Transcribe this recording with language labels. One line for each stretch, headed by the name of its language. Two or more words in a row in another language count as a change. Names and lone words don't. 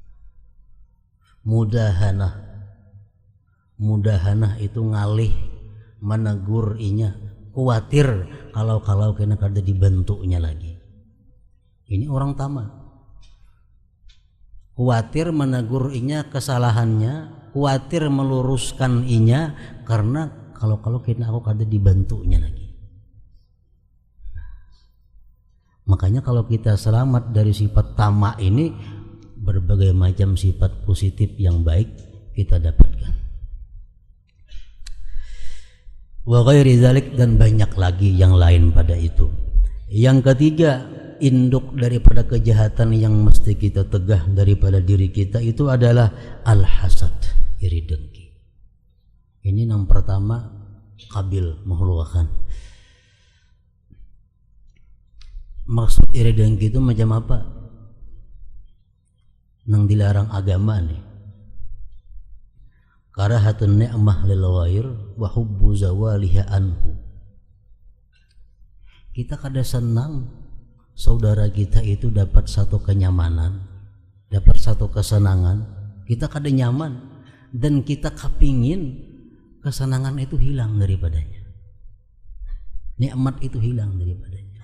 Banjar: Mudahanah itu ngalih menegur inya, khawatir kalau kena kada dibantunya lagi.
Indonesian: Ini orang tamak.
Banjar: Khawatir menegur inya kesalahannya, khawatir meluruskan inya karena kalau kena aku kada dibantunya lagi.
Indonesian: Makanya kalau kita selamat dari sifat tamak ini, berbagai macam sifat positif yang baik kita dapatkan.
Arabic: وغير ذلك,
Indonesian: dan banyak lagi yang lain pada itu. Yang ketiga, induk daripada kejahatan yang mesti kita tegah daripada diri kita itu adalah al-hasad, iri dengki. Ini yang pertama Qabil menghulukan. Maksud iri dengki itu macam apa?
Banjar: Nang dilarang agama nih.
Arabic: كراهة النعمة للغير وحب زوالها عنه.
Indonesian: Kita kada senang saudara kita itu dapat satu kenyamanan, dapat satu kesenangan, kita kada nyaman dan kita kepingin kesenangan itu hilang daripadanya, nikmat itu hilang daripadanya.